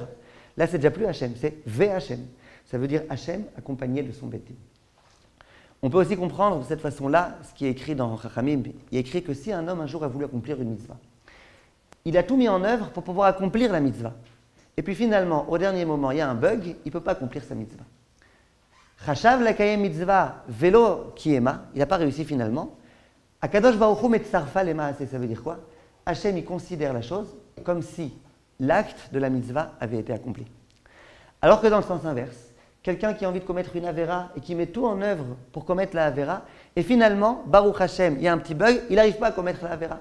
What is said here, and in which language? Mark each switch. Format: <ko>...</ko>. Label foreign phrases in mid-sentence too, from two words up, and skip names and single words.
<fr>Là, c'est déjà plus Hachem, c'est</fr> <he>והשם.</he> <fr>Ça veut dire Hachem accompagné de son Beddin. On peut aussi comprendre de cette façon-là ce qui est écrit dans Chachamim. Il est écrit que si un homme un jour a voulu accomplir une mitzvah, il a tout mis en œuvre pour pouvoir accomplir la mitzvah. Et puis finalement, au dernier moment, il y a un bug, il ne peut pas accomplir sa mitzvah.</fr> <he>חשב לקיים מצוה ולא קיימה,</he> <fr>il n'a pas réussi finalement.</fr> <he>הקדוש ברוך הוא מצרפה למעשה,</he> <fr>ça veut dire quoi? Hachem, il considère la chose comme si l'acte de la mitzvah avait été accompli. Alors que dans le sens inverse, quelqu'un qui a envie de commettre une avéra et qui met tout en œuvre pour commettre la avéra, et finalement,</fr> <he>ברוך השם,</he> <fr>il y a un petit bug, il n'arrive pas à commettre la avéra.</fr>